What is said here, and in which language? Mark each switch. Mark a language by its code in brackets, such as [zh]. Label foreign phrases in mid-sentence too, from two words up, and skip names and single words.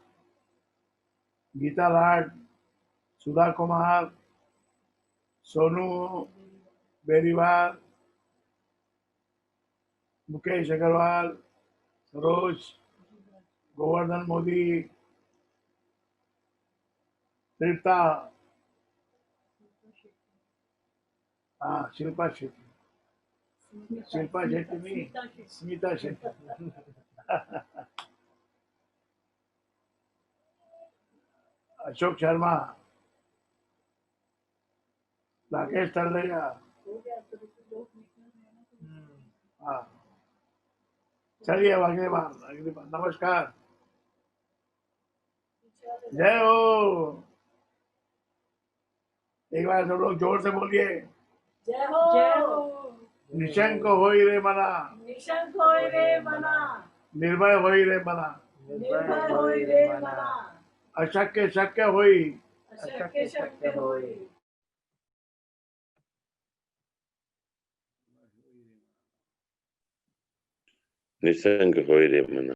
[hi] गीता लाड, सुधा कुमार, सोनू बेरीवाल, मुकेश अग्रवाल, सरोज, गोवर्धन मोदी, तृप्ता, हाँ शिल्पा शेट्टी, शिल्पा शेट्टी नहीं, स्मिता शेट्टी, अशोक शर्मा, राकेश तलरेजा, हाँ चलिए अब अगली बार नमस्कार, जय हो। एक बार सब लोग जोर से बोलिए, जय हो। [mr] निशंक होई रे मना, निशंक होय रे मना, निर्भय होई रे मना, निर्भय होय रे मना, अशक्य शक्य होई, अशक्य शक्य होय। निसंग होय रे मना।